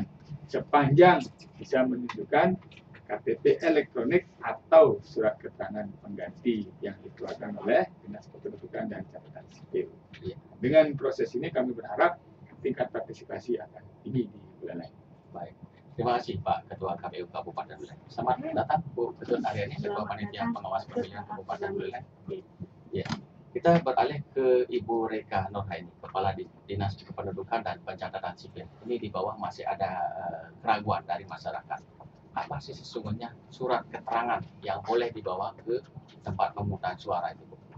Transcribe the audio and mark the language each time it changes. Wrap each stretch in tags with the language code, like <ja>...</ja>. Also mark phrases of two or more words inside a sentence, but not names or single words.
<id>Sepanjang bisa menunjukkan KTP elektronik atau surat keterangan pengganti yang dikeluarkan oleh Dinas Kependudukan dan Catatan Sipil. Dengan proses ini kami berharap tingkat partisipasi akan tinggi di Buleleng. Baik. Terima kasih Pak Ketua KPU Kabupaten Buleleng. Selamat datang Bu Ketut Aryani, Ketua Panitia Pengawas Pemilihan Kabupaten Buleleng. Ya. Kita beralih ke Ibu Reka Nurhaini, Kepala Dinas Kependudukan dan Pencatatan Sipil. Ini di bawah masih ada keraguan dari masyarakat. Apa sih sesungguhnya surat keterangan yang boleh dibawa ke tempat pemungutan suara itu, Bu?</id>